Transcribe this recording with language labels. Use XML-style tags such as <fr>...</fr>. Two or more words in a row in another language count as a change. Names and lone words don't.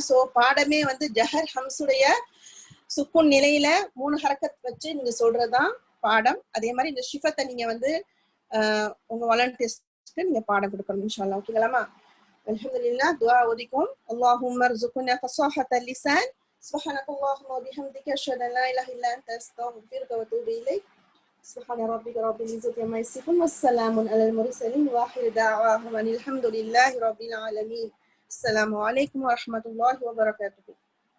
<ta>ஸோ பாடமே வந்து ஜஹர் ஹம்ஸுடைய சுக்குன் நிலையில 3 ஹரக்கத் வச்சு நீங்க சொல்றதுதான் பாடம். அதே மாதிரி இந்த ஷிஃபத்தை நீங்க வந்து உங்க வாலண்டியர்ஸ்க்கு நீங்க பாடம் கொடுக்கணும் இன்ஷாஅல்லாஹ். ஓகேங்களாமா? அல்ஹம்துலில்லாஹ். துஆ ஓதிக்கும்.</ta> <ar>اللهم ارزقنا فصاحة اللسان سبحانك اللهم وبحمدك أشهد أن لا إله إلا أنت أستغفرك وأتوب إليك. سبحان ربك رب العزة عما يصفون والسلام على المرسلين وآخر دعواهم أن الحمد لله رب العالمين. السلام عليكم ورحمة الله وبركاته.</ar>